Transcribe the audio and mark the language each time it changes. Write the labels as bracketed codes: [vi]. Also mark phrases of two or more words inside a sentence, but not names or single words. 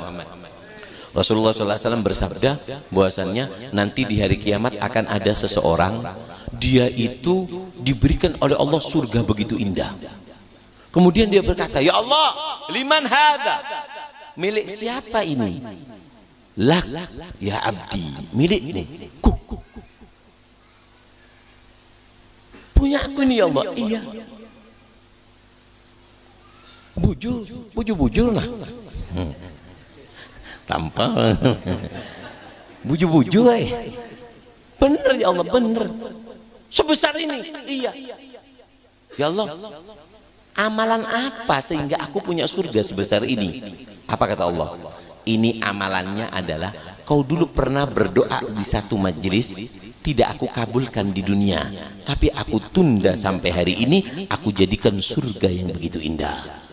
[id] Rasulullah SAW bersabda bahwasannya nanti di hari kiamat akan ada seseorang, dia itu diberikan oleh Allah surga begitu indah. Kemudian dia berkata, [ar] يا الله، لمن هذا? [id] Milik siapa ini? [ar] لك يا عبدي, [id] milikmu. Punya aku ini [ar] يا الله. [id] Iya. [bjn] Bujur lah. [id] Tanpa buju-buju, bener [ar] يا الله, [id] bener. Sebesar ini, iya. [ar] يا الله, [id] amalan apa sehingga aku punya surga sebesar ini? Apa kata Allah? Ini amalannya adalah kau dulu pernah berdoa di satu majelis, tidak aku kabulkan di dunia, tapi aku tunda sampai hari ini, aku jadikan surga yang begitu indah.